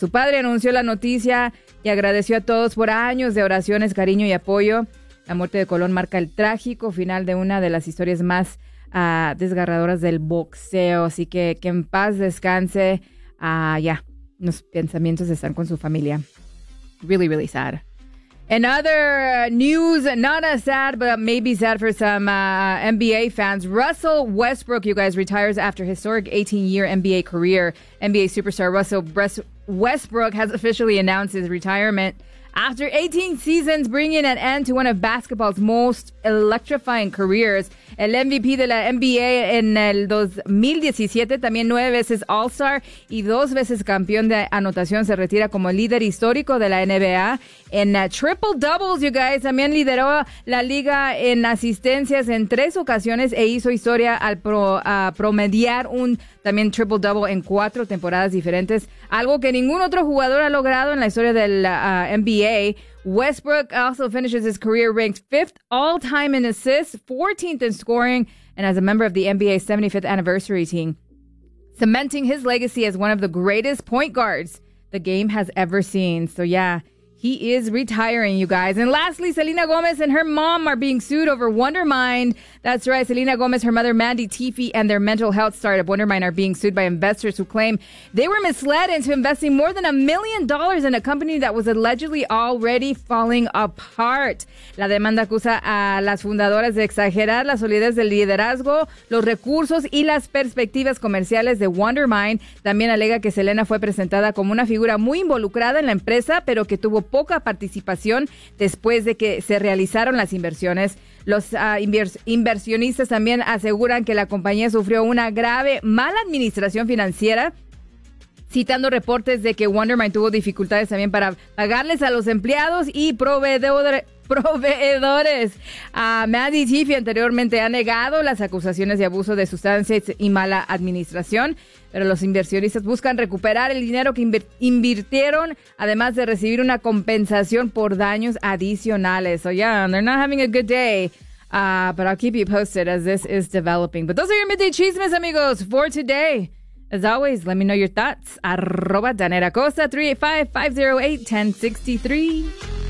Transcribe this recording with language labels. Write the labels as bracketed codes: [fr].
[es] Su padre anunció la noticia y agradeció a todos por años de oraciones, cariño y apoyo. La muerte de Colón marca el trágico final de una de las historias más desgarradoras del boxeo, así que en paz descanse. Los pensamientos están con su familia. [en] Really, really sad. In other news, not as sad, but maybe sad for some NBA fans, Russell Westbrook, you guys, retires after historic 18-year NBA career. NBA superstar Russell Westbrook has officially announced his retirement after 18 seasons, bringing an end to one of basketball's most electrifying careers. [es] El MVP de la NBA en el 2017, también 9 veces All-Star y 2 veces campeón de anotación, se retira como líder histórico de la NBA en triple-doubles, [en] you guys. [es] También lideró la liga en asistencias en 3 ocasiones e hizo historia al promediar un también triple-double en 4 temporadas diferentes, algo que ningún otro jugador ha logrado en la historia del NBA. [en] Westbrook also finishes his career ranked 5th all-time in assists, 14th in scoring, and as a member of the NBA's 75th anniversary team, cementing his legacy as one of the greatest point guards the game has ever seen. So yeah, he is retiring, you guys. And lastly, Selena Gomez and her mom are being sued over Wondermind. That's right, Selena Gomez, her mother Mandy Tiefy, and their mental health startup Wondermind are being sued by investors who claim they were misled into investing more than $1 million in a company that was allegedly already falling apart. [es] La demanda acusa a las fundadoras de exagerar la solidez del liderazgo, los recursos y las perspectivas comerciales de Wondermind. También alega que Selena fue presentada como una figura muy involucrada en la empresa, pero que tuvo poca participación después de que se realizaron las inversiones. Los inversionistas también aseguran que la compañía sufrió una grave mala administración financiera, citando reportes de que Wondermind tuvo dificultades también para pagarles a los empleados y proveedores. Mandy Tiefy anteriormente ha negado las acusaciones de abuso de sustancias y mala administración, pero los inversionistas buscan recuperar el dinero que invirtieron, además de recibir una compensación por daños adicionales. [en] So yeah, they're not having a good day. But I'll keep you posted as this is developing. But those are your Midday Chismes, amigos, for today. As always, let me know your thoughts. @DaneraCosa, 385-508-1063.